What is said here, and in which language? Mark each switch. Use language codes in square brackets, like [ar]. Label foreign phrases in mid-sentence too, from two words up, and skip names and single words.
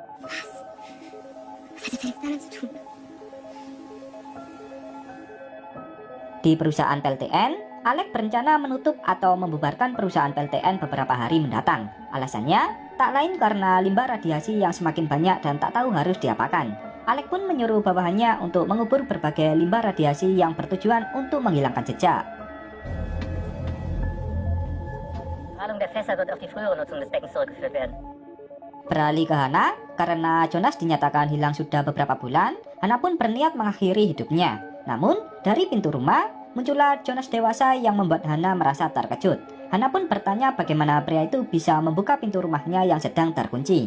[id] Di perusahaan PLTN, Alec berencana menutup atau membubarkan perusahaan PLTN beberapa hari mendatang. Alasannya, tak lain karena limbah radiasi yang semakin banyak dan tak tahu harus diapakan. Alec pun menyuruh bawahannya untuk mengubur berbagai limbah radiasi yang bertujuan untuk menghilangkan jejak. [de] Strahlung der Fässer wird auf die frühere Nutzung des Beckens zurückgeführt werden. [id] Beralih ke Hana, karena Jonas dinyatakan hilang sudah beberapa bulan, Hana pun berniat mengakhiri hidupnya. Namun, dari pintu rumah, muncullah Jonas dewasa yang membuat Hana merasa terkejut. Hana pun bertanya bagaimana pria itu bisa membuka pintu rumahnya yang sedang terkunci.